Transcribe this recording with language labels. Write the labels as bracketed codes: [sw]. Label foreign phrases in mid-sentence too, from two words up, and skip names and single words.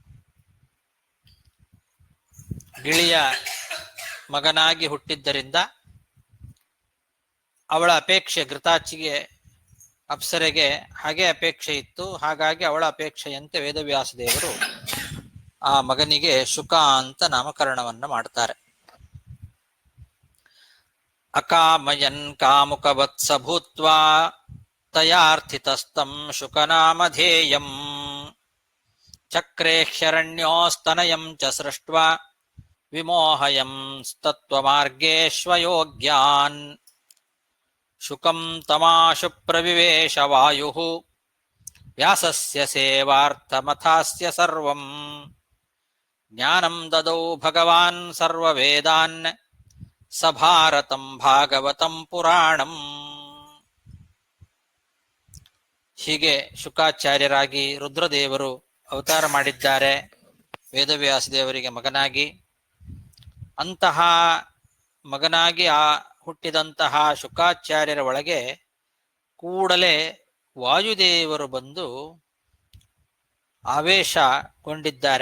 [kn] ಗಿಳಿಯ ಮಗನಾಗಿ ಹುಟ್ಟಿದ್ದರಿಂದ ಅವಳ ಅಪೇಕ್ಷೆ, ಘೃತಾಚಿಗೆ ಅಪ್ಸರೆಗೆ ಹಾಗೆ ಅಪೇಕ್ಷೆ ಇತ್ತು. ಹಾಗಾಗಿ ಅವಳ ಅಪೇಕ್ಷೆಯಂತೆ ವೇದವ್ಯಾಸ ದೇವರು ಆ ಮಗನಿಗೆ ಶುಕ ಅಂತ ನಾಮಕರಣವನ್ನ ಮಾಡ್ತಾರೆ. [sa] ಅಕಾಮಯನ್ ಕಾಮುಕವತ್ಸ ಭೂತ್ವಾ ತಯಾರ್ಥಿತಸ್ತಂ ಶುಕನಾಮಧೇಯಂ ಚಕ್ರೇ ಶರಣ್ಯೋಸ್ತನಯಂ ಚ ಸೃಷ್ಟ್ವಾ ವಿಮೋಹಯಂ ತತ್ವಮಾರ್ಗೇಶ್ವಯೋಗ್ಯಾನ್ ಶುಕಂ ತಮಾಶು ಪ್ರವಿವೇಶ ವಾಯುಃ ವ್ಯಾಸಸ್ಯ ಸೇವಾರ್ಥಮಥಾಸ್ಯ ಸರ್ವಂ ಜ್ಞಾನಂ ದದೌ ಭಗವಾನ್ ಸರ್ವವೇದಾನ್ ಸ ಭಾರತಂ ಭಾಗವತಂ ಪುರಾಣಂ. [kn] ಹೀಗೆ ಶುಕಾಚಾರ್ಯರಾಗಿ ರುದ್ರದೇವರು ಅವತಾರ ಮಾಡಿದ್ದಾರೆ ವೇದವ್ಯಾಸ ದೇವರಿಗೆ ಮಗನಾಗಿ. ಅಂತಹ ಮಗನಾಗಿ ಹುಟ್ಟಿದಂತಹ ಶುಕಾಚಾರ್ಯರ ಒಳಗೆ ಕೂಡಲೇ ವಾಯುದೇವರು ಬಂದು ಆವೇಶಗೊಂಡಿದ್ದಾರೆ.